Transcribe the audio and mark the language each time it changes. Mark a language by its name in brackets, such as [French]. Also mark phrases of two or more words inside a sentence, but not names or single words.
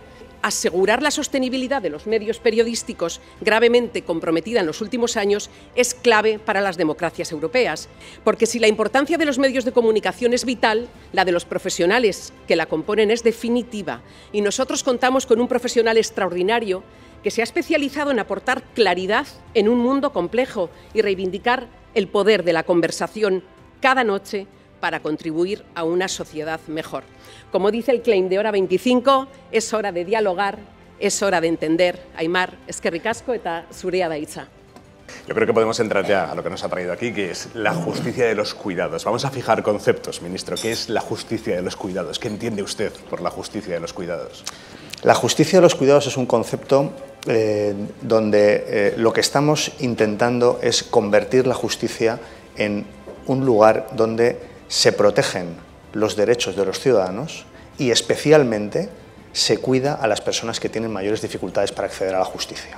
[Spanish] Asegurar la sostenibilidad de los medios periodísticos, gravemente comprometida en los últimos años, es clave para las democracias europeas, porque si la importancia de los medios de comunicación es vital, la de los profesionales que la componen es definitiva, y nosotros contamos con un profesional extraordinario que se ha especializado en aportar claridad en un mundo complejo y reivindicar el poder de la conversación cada noche para contribuir a una sociedad mejor. Como dice el claim de Hora 25, es hora de dialogar, es hora de entender. [Basque] Aimar, eskerrik asko eta zurea da hitza. [Spanish] Yo creo que podemos entrar ya a lo que nos ha traído aquí, que es la justicia de los cuidados. Vamos a fijar conceptos, ministro. ¿Qué es la justicia de los cuidados? ¿Qué entiende usted por la justicia de los cuidados? La justicia de los cuidados es un concepto donde lo que estamos intentando es convertir la justicia en un lugar donde se protegen los derechos de los ciudadanos y especialmente se cuida a las personas que tienen mayores dificultades para acceder a la justicia.